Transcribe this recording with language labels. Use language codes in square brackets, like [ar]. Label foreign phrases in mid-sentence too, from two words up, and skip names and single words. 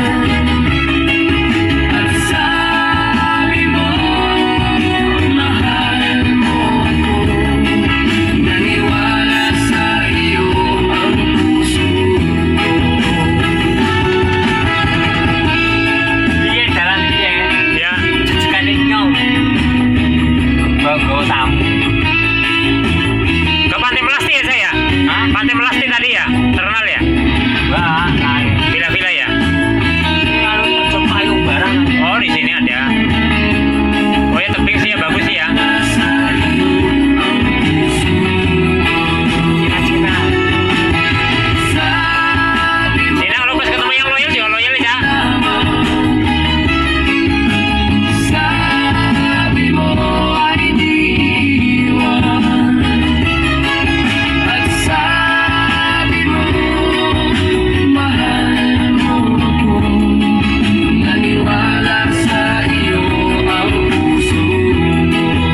[tl] At sabi mo mahal mo ako. Naniwala sa iyo ang puso ko. Sige, [id] jalan dia. Ya. Sekali kau. Bago tamu. Ke Pantai Melasti ya saya? Hah? Pantai Melasti tadi ya? Terkenal ya? Wah, villa-villa ya? Kalau terjun payung barang. Oh, di sini ada. Oh ya, tebing sih ya, bagus sih ya. Cina-cina. Cina, kalau pas ketemu yang loyal juga loyal ya. [tl] Sabi mo ay di iwan. At sabi mo mahal mo ako. Naniwala sa iyo ang puso ko.